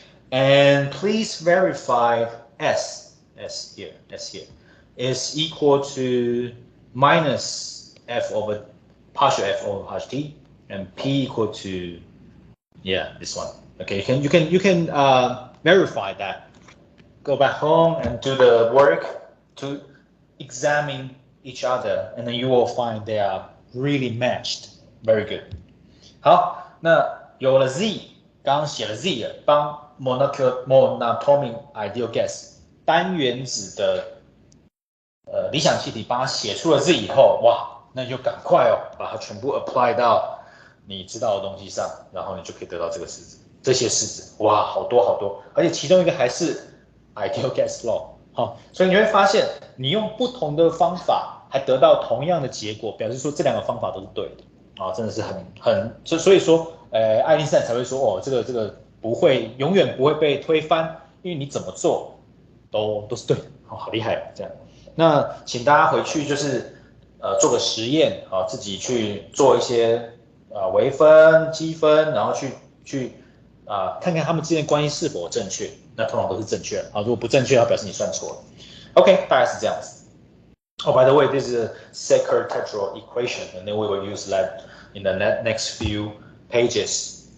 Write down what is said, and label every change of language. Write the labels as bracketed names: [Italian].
[English] And please verify S here is equal to minus partial f over partial t, and p equal to this one. Okay, you can verify that. Go back home and do the work to examine each other, and then you will find they are really matched. Very good. [Chinese] 好，那有了 z， 刚刚写了 z 了，帮 monatomic ideal gas 单原子的理想气体，帮它写出了 z 以后，哇，那你就赶快把它全部 apply 到你知道的东西上，然后你就可以得到这个式子，这些式子，哇，好多，而且其中一个还是 ideal gas law。好，所以你会发现，你用不同的方法还得到同样的结果，表示说这两个方法都是对的，真的是所以说，爱因斯坦才会说，这个永远不会被推翻，因为你怎么做都是对的，好厉害这样。那请大家回去就是做个实验自己去做一些微分、积分，然后去看看他们之间的关系是否正确。那通常都是正确的如果不正确，它表示你算错了。 OK， 大概是这样子。 [English] By the way, this is a Secker-Tetrode equation, and then we will use that in the next few pages